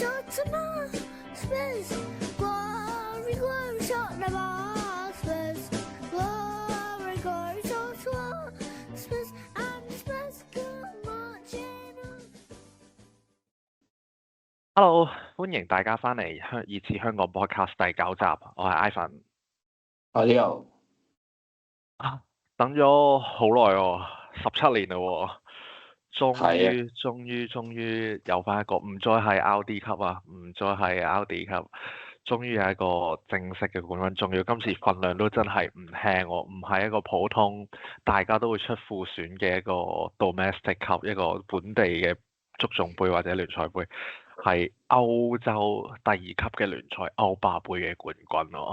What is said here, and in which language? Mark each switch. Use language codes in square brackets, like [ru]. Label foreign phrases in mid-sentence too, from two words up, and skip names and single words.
[yue] 什麼 space glory glory shot the ball space glory glory shot space I'm the space good marching on。 Hello，歡迎大家翻嚟熱刺香港 podcast 第9集，我係 Ivan。我呢度等咗好耐喎，17年嘞喎，終於有翻一個唔再係 RD 級啊，唔再係 RD 級，終於有一個正式嘅冠軍，仲要今次份量都真係唔輕喎，唔係一個普通大家都會出副選嘅一個 domestic 級，一個本地嘅足總杯或者聯賽杯，係歐洲第2級嘅聯賽歐霸杯嘅冠軍喎。